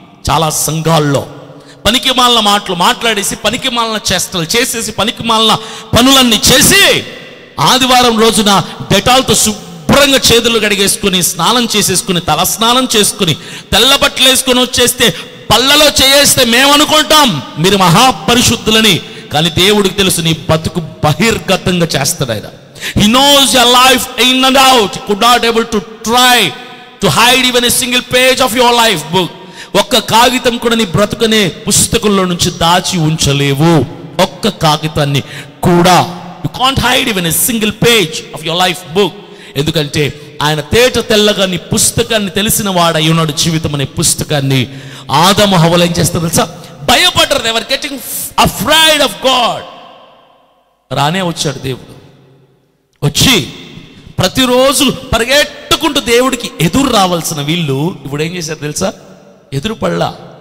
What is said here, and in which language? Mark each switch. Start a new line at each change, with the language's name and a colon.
Telugu: చాలా సంఘాల్లో పనికి మాలిన మాటలు మాట్లాడేసి పనికి మాలిన చేష్టలు చేసేసి పనికి మాలిన పనులన్నీ చేసి ఆదివారం రోజున డెటాల్తో శుభ్రంగా చేతులు కడిగేసుకుని స్నానం చేసేసుకుని తల స్నానం చేసుకుని తెల్ల బట్టలు వేసుకుని వచ్చేస్తే పళ్ళలో చేయేస్తే మేమనుకుంటాం మీరు మహాపరిశుద్ధులని. కానీ దేవుడికి తెలుసు నీ బతుకు బహిర్గతంగా చేస్తాడు ఆయన.
English: He knows your life in and out. He could not able to try to hide even a single page of your life book.
Telugu: ఒక్క కాగితం కూడా నీ బ్రతుకనే పుస్తకంలో నుంచి దాచి ఉంచలేవు. ఒక్క కాగితాన్ని కూడా.
English: You can't hide even a single page of your life book.
Telugu: ఎందుకంటే ఆయన తేట తెల్లగా నీ పుస్తకాన్ని తెలిసిన వాడై ఉన్నాడు. జీవితం అనే పుస్తకాన్ని ఆదాము హవ్వలు ఏం చేస్తారు తెలుసా? భయపడ్డారు.
English: they were getting afraid of God.
Telugu: రానే వచ్చాడు దేవుడు. వచ్చి ప్రతిరోజు పరిగెట్టుకుంటూ దేవుడికి ఎదురు రావాల్సిన వీళ్ళు ఇప్పుడు ఏం చేశారు తెలుసా? ఎదురు పడలా.